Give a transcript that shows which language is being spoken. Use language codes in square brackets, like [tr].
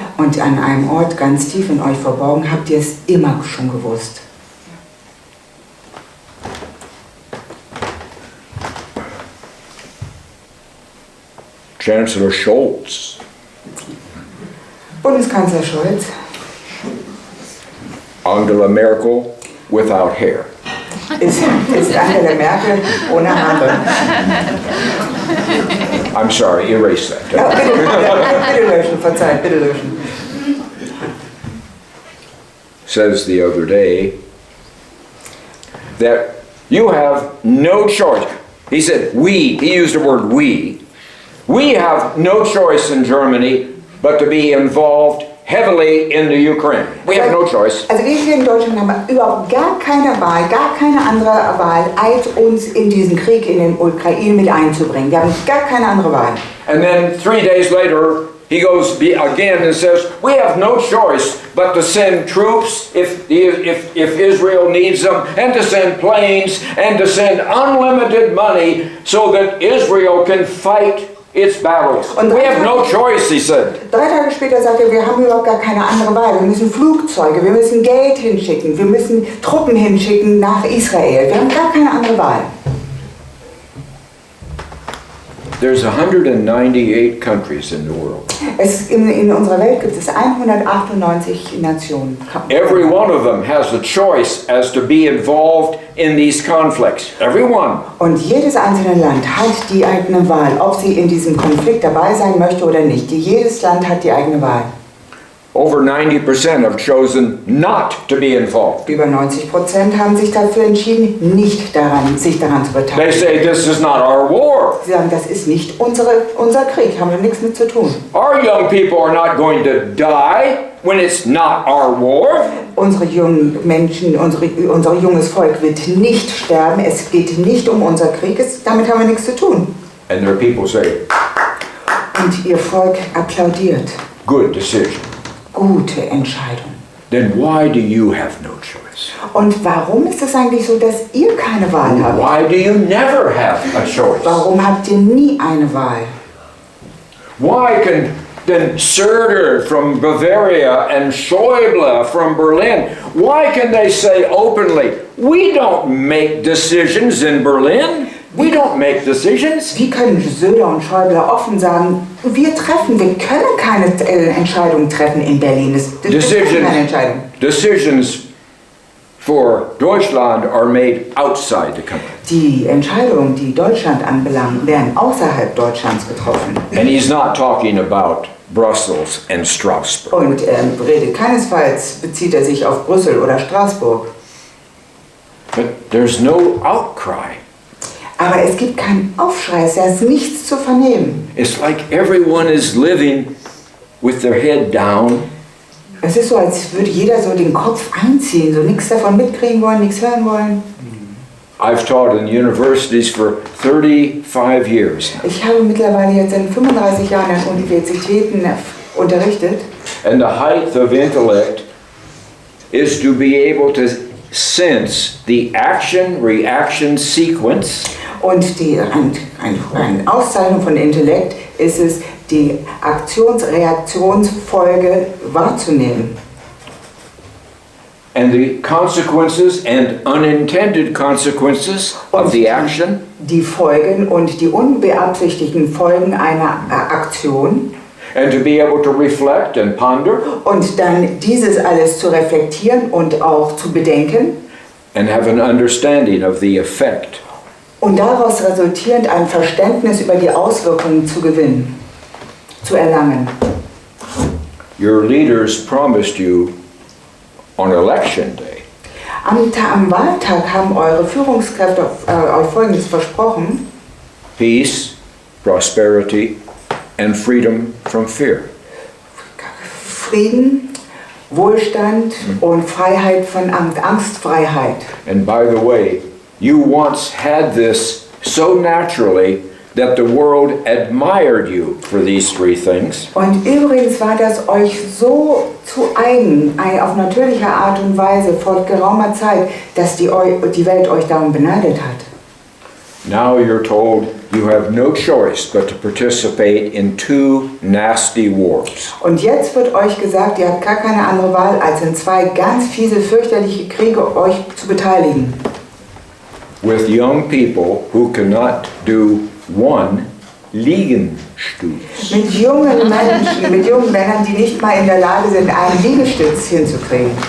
[de] Und an einem Ort ganz tief in euch verborgen habt ihr es immer schon gewusst. [en] Chancellor Scholz, [de] Bundeskanzler Scholz, [en] Angela Merkel without hair. [de] ist Angela Merkel ohne Haare. [en] I'm sorry, erase that. [de] Ja, bitte löschen, verzeiht, bitte löschen. [en] Says the other day that you have no choice. He said, he used the word we. We have no choice in Germany but to be involved heavily in the Ukraine. We have no choice. [de] Also wir hier in Deutschland haben überhaupt gar keine Wahl, gar keine andere Wahl, als uns in diesen Krieg in den Ukraine mit einzubringen. Wir haben gar keine andere Wahl. [en] And then 3 days later, he goes again and says, we have no choice but to send troops if Israel needs them, and to send planes, and to send unlimited money so that Israel can fight its battles. We have no choice, he said. [de] 3 Tage später sagt er, wir haben überhaupt gar keine andere Wahl. Wir müssen Flugzeuge, wir müssen Geld hinschicken, wir müssen Truppen hinschicken nach Israel. Wir haben gar keine andere Wahl. [en] There's 198 countries in the world. [de] In unserer Welt gibt es 198 Nationen. [en] Every one of them has a choice as to be involved in these conflicts. Every one. [de] Und jedes einzelne Land hat die eigene Wahl, ob sie in diesem Konflikt dabei sein möchte oder nicht. Jedes Land hat die eigene Wahl. [en] Over 90% have chosen not to be involved. [de] Über 90% haben sich dafür entschieden, sich daran zu [en] They [de] beteiligen. [en] say this is not our war. [de] Sie sagen, das ist nicht unser Krieg, haben wir nichts mit zu tun. Our young people are not going to die when it's not our war. Unsere jungen Menschen, unser junges Volk wird nicht sterben. Es geht nicht um unser Krieg, damit haben wir nichts zu tun. [en] And their people say, [de] Und ihr Volk applaudiert. [en] good decision. [de] Gute Entscheidung. [en] Then why do you have no choice? [de] Und warum ist es eigentlich so, dass ihr keine Wahl habt? [en] Why do you never have a choice? [de] Warum habt ihr nie eine Wahl? [en] Why can then Söder from Bavaria and Schäuble from Berlin, why can they say openly, we don't make decisions in Berlin? We don't make decisions. [de] Wie können Söder und Schäuble offen sagen, wir können keine Entscheidung treffen in Berlin. Das ist keine Entscheidung. [en] Decisions for Deutschland are made outside the country. [de] Die Entscheidungen, die Deutschland anbelangen, werden außerhalb Deutschlands getroffen. [en] And he's not talking about Brussels and Strasbourg. [de] Und keinesfalls bezieht er sich auf Brüssel oder Straßburg. [en] But there's no outcry. [de] Aber es gibt keinen Aufschrei, es ist nichts zu vernehmen. [en] It's like everyone is living with their head down. [de] Es ist so, als würde jeder so den Kopf einziehen, so nichts davon mitkriegen wollen, nichts hören wollen. [en] I've taught in universities for 35 years. [de] Ich habe mittlerweile jetzt in 35 Jahren an Universitäten unterrichtet. [en] And the height of intellect is to be able to sense the action-reaction sequence. [de] Und eine Auszeichnung von Intellekt ist es, die Aktions-Reaktionsfolge wahrzunehmen. [en] And the consequences and unintended consequences of the action. [de] Die Folgen und die unbeabsichtigten Folgen einer Aktion. [en] And to be able to reflect and ponder. [de] Und dann dieses alles zu reflektieren und auch zu bedenken. [en] And have an understanding of the effect. [de] Und daraus resultierend ein Verständnis über die Auswirkungen zu gewinnen, zu erlangen. [en] Your leaders promised you on election day. [de] Am Wahltag haben eure Führungskräfte euch Folgendes versprochen: [en] Peace, prosperity, and freedom from fear. [de] Frieden, Wohlstand und Freiheit von Angst, Angstfreiheit. [en] And by the way, you once had this so naturally that the world admired you for these three things. [de] Und übrigens war das euch so zu eigen, auf natürliche Art und Weise vor geraumer Zeit, dass die Welt euch darum beneidet hat. [en] Now you're told you have no choice but to participate in two nasty wars. [de] Und jetzt wird euch gesagt, ihr habt gar keine andere Wahl, als in zwei ganz fiese, fürchterliche Kriege euch zu beteiligen. [en] With young people who cannot do one Liegestütz. [de] Mit jungen Menschen, mit jungen Männern, die nicht mal in der Lage sind, einen Liegestütz hinzukriegen.